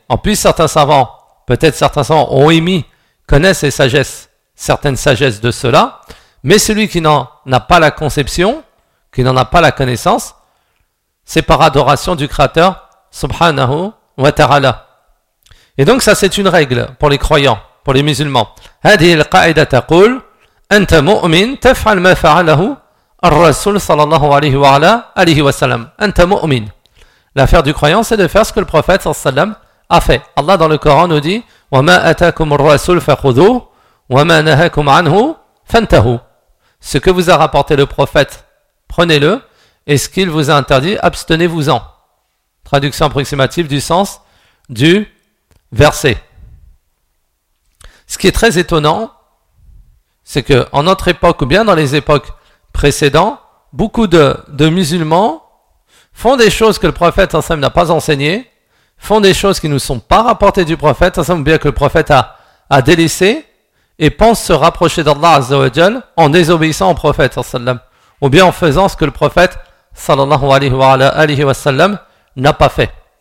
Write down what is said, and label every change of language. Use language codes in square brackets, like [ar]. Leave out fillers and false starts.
[fr] En plus, certains savants ont émis, connaissent ces sagesses, certaines sagesses de cela, mais celui qui n'en a pas la conception, qui n'en a pas la connaissance, c'est par adoration du Créateur, subhanahu wa ta'ala. Et donc ça c'est une règle pour les croyants, pour les musulmans. [ar] هذه القاعدة تقول أنت مؤمن تفعل ما فعله الرسول صلى الله عليه وعلى آله وسلم. أنت مؤمن. [fr] L'affaire du croyant c'est de faire ce que le prophète صلى الله عليه وسلم a fait. Allah dans le Coran nous dit [ar] وما أتاكم الرسول فخذوه وما نهاكم عنه فانتهوا. [fr] Ce que vous a rapporté le prophète, prenez-le, et ce qu'il vous a interdit, abstenez-vous-en. Traduction approximative du sens du verset. Ce qui est très étonnant, c'est que en notre époque ou bien dans les époques précédentes, beaucoup de musulmans font des choses que le prophète Hassan n'a pas enseignées, font des choses qui ne sont pas rapportées du prophète Hassan ou bien que le prophète a délaissé, et pensent se rapprocher d'Allah Azza wa Jal en désobéissant au prophète Hassan ou bien en faisant ce que le prophète sallallahu alayhi wa sallam n'a pas fait.